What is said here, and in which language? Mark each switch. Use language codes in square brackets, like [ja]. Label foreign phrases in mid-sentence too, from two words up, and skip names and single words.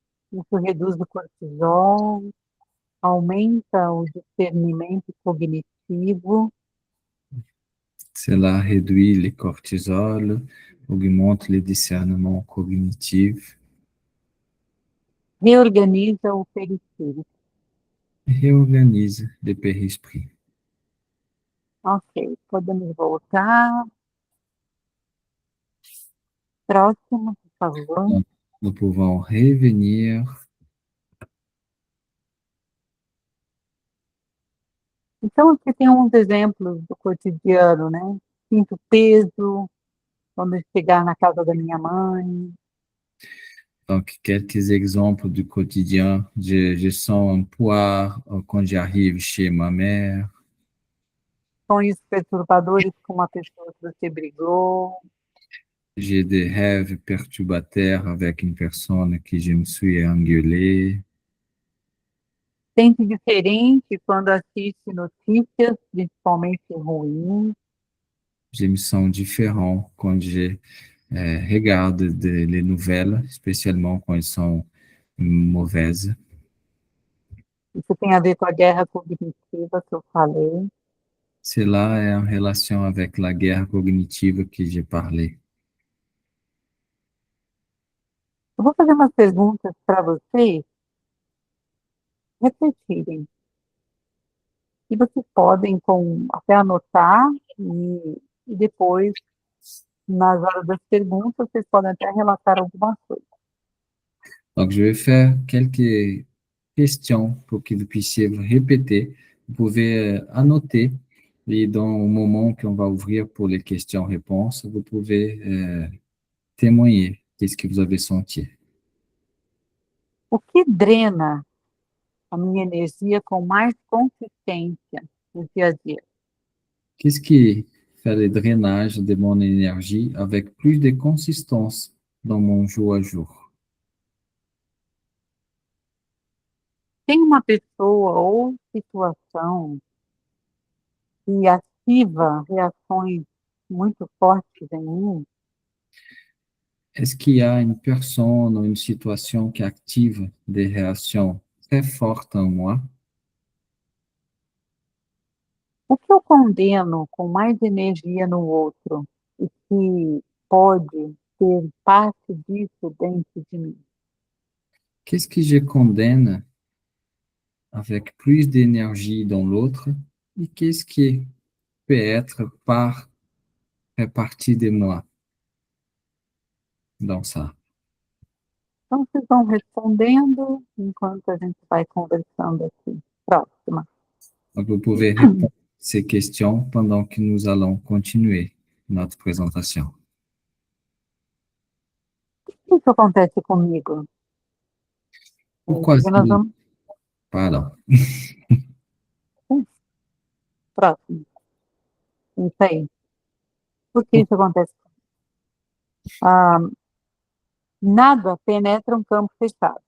[pt] Isso reduz o cortisol, aumenta o discernimento cognitivo, [fr] Cela réduit le cortisol, augmente le discernement cognitif, [pt] reorganiza o perispírito. [fr] réorganise le périsprit. [pt] Ok, podemos voltar. Próximo, por favor. [fr] Donc, nous pouvons revenir. [pt] Então, aqui tem uns exemplos do cotidiano, né? Sinto peso quando chegar na casa da minha mãe. [fr] Donc, quelques exemples du quotidien. Je sens un poids quand j'arrive chez ma mère. [pt] Sonhos perturbadores com uma pessoa que você brigou. [fr] J'ai des rêves perturbateurs avec une personne qui je me suis engueulé. [pt] Sente diferente quando assiste notícias, principalmente ruins. [fr] Je me sens différent quand je regarde les nouvelles, spécialement quand elles sont mauvaises. [pt] Isso tem a ver com a guerra cognitiva que eu falei. [fr] Cela est en relation avec la guerre cognitive que j'ai parlé. [pt] Eu vou fazer umas perguntas para vocês refletirem. E vocês podem até anotar e depois, nas horas das perguntas, vocês podem até relatar algumas coisas. [fr] Donc, je vais faire quelques questions pour que vous puissiez répéter. Vous pouvez annoter et dans le moment qu'on va ouvrir pour les questions-réponses, vous pouvez témoigner qu'est-ce que vous avez senti. [pt] O que drena a minha energia com mais consistência no dia a dia? [fr] Qu'est-ce qui fait le drainage de mon énergie avec plus de consistance dans mon jour à jour? [pt] Tem uma pessoa ou situação que ativa reações muito fortes em mim? [fr] Est-ce qu'il y a une personne ou une situation qui active des réactions très fortes en moi? [pt] O que eu condeno com mais energia no outro e que pode ter parte disso dentro de mim? [fr] Qu'est-ce que je condamne avec plus d'énergie dans l'autre et qu'est-ce qui peut être fait partie de moi dans ça? [pt] Então, vocês vão respondendo enquanto a gente vai conversando aqui. Próxima. [fr] Donc, vous pouvez répondre à ces questions pendant que nous allons continuer notre présentation. [pt] O que isso acontece comigo? [fr] Pourquoi [pt] Porque nós [fr] cela? [pt] vamos... [fr] Pardon. [pt] Próximo. Isso aí. Por que isso acontece? Nada penetra um campo fechado.